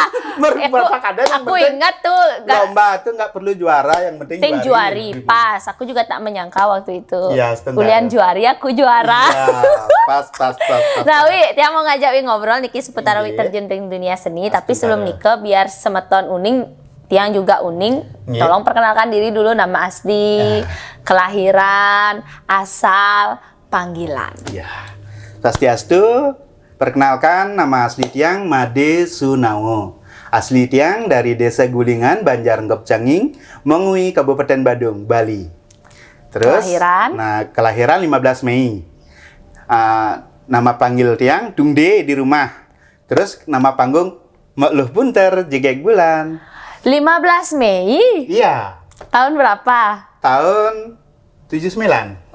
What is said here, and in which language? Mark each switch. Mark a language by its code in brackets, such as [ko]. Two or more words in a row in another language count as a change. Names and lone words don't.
[id] Berapa kadang yang Aku penting ingat tuh. lomba tuh nggak perlu juara, yang penting Juari. Pas. Aku juga tak menyangka waktu itu. Iya, setengah. Kuliah juari, aku juara. Ya, pas. Nah, Wi, dia mau ngajak Wi ngobrol niki seputar Wi terjun di dunia seni. Tapi sebelum nikah, biar [ban] semeton uning, [id] tiang juga uning. Tolong perkenalkan diri dulu, nama asli, kelahiran, asal, panggilan. Ya. Swastiastu, perkenalkan nama asli tiang Made Sunawo. Asli tiang dari Desa Gulingan, Banjarnggop Canging, Mengui, Kabupaten Badung, Bali. Terus, kelahiran 15 Mei. Nama panggil tiang Dungde di rumah. Terus nama panggung Makluh Bunter Jegek Bulan. 15 Mei? Iya. Tahun berapa? Tahun 79.